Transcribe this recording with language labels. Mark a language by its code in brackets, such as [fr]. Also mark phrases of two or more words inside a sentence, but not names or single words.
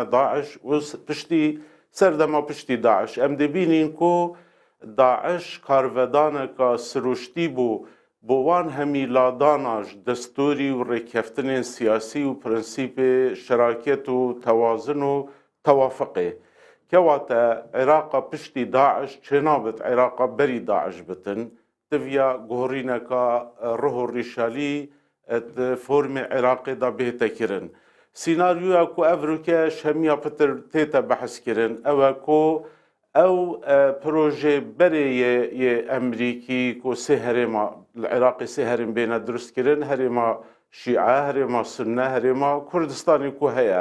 [ku] داعش و سەردەما پشتی داعش ئەم دەبینین کو داعش کارڤەدانێکە سروشتی بوو بۆ وان هەمیلاداناش دەستوری و ڕێککەفتنên سیاسی و پرەنسیپê شراکەت و تەوازن و تەوافقê کەواتە عێراقا پشتی داعش چێنابێت عێراقا بەری داعش بتن دڤیا گۆڕینەکە ڕۆح و ڕیشالی فۆرمê عێراقێدا بێتەکردن. سیناریویا ku ev rûkeş hemiya pitir tête behezkirin ew e ku ew projê berê yê Emerîkî ku sê herêma li Iraqê sê herêm bêne durustkirin, herêma Şîe, herêma Sunne, herêma Kurdistanê ku heye.